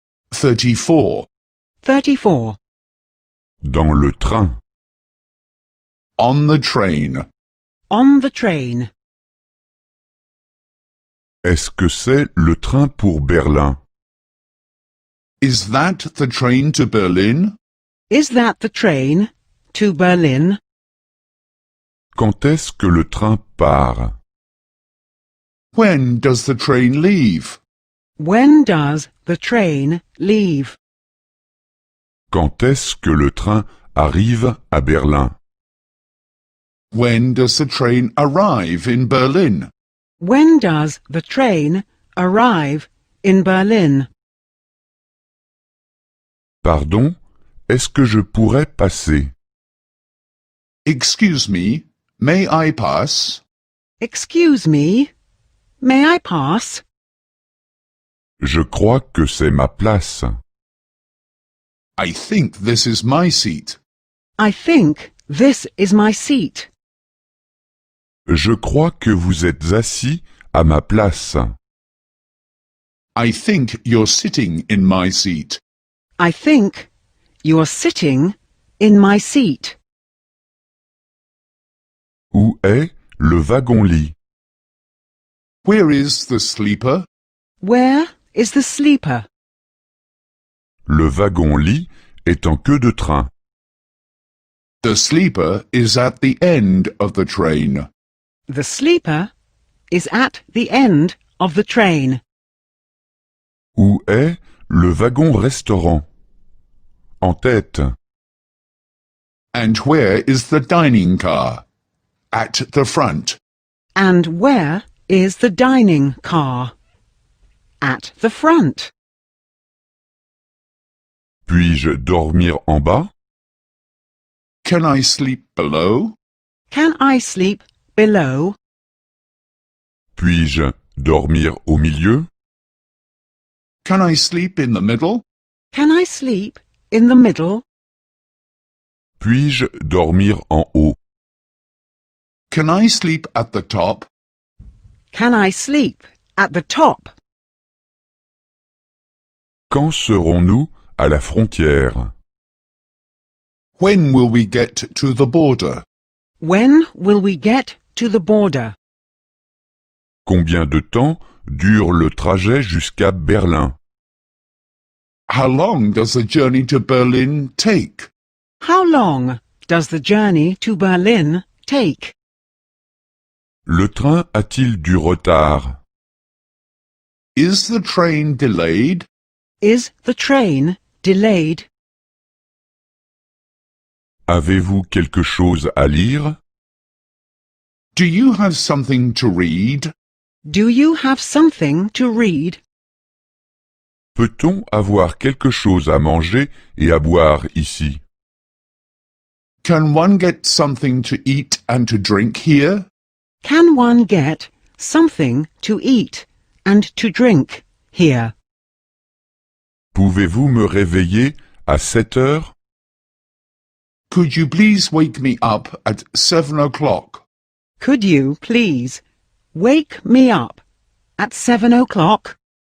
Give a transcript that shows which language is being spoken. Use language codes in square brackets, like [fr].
[en] 34. 34. [fr] Dans le train. [en] On the train. On the train. [fr] Est-ce que c'est le train pour Berlin? [en] Is that the train to Berlin? Is that the train to Berlin? [fr] Quand est-ce que le train part? [en] When does the train leave? When does the train leave? [fr] Quand est-ce que le train arrive à Berlin? [en] When does the train arrive in Berlin? When does the train arrive in Berlin? [fr] Pardon, est-ce que je pourrais passer? [en] Excuse me, may I pass? Excuse me, may I pass? [fr] Je crois que c'est ma place. [en] I think this is my seat. I think this is my seat. [fr] Je crois que vous êtes assis à ma place. [en] I think you're sitting in my seat. I think you're sitting in my seat. [fr] Où est le wagon-lit? [en] Where is the sleeper? Where is the sleeper? [fr] Le wagon-lit est en queue de train. [en] The sleeper is at the end of the train. The sleeper is at the end of the train? [fr] Où est le wagon-restaurant? En tête. [en] And where is the dining car? At the front. And where is the dining car? At the front. [fr] Puis-je dormir en bas? [en] Can I sleep below? Can I sleep below? [fr] Puis-je dormir au milieu? [en] Can I sleep in the middle? Can I sleep in the middle? [fr] Puis-je dormir en haut? [en] Can I sleep at the top? Can I sleep at the top? [fr] Quand serons-nous à la frontière? [en] When will we get to the border? When will we get to the border? [fr] Combien de temps dure le trajet jusqu'à Berlin? [en] How long does the journey to Berlin take? How long does the journey to Berlin take? [fr] Le train a-t-il du retard? [en] Is the train delayed? Is the train delayed? [fr] Avez-vous quelque chose à lire? [en] Do you have something to read? Do you have something to read? [fr] Peut-on avoir quelque chose à manger et à boire ici? [en] Can one get something to eat and to drink here? Can one get something to eat and to drink here? [fr] Pouvez-vous me réveiller à 7 heures? [en] Could you please wake me up at 7 o'clock? Could you please wake me up at 7 o'clock?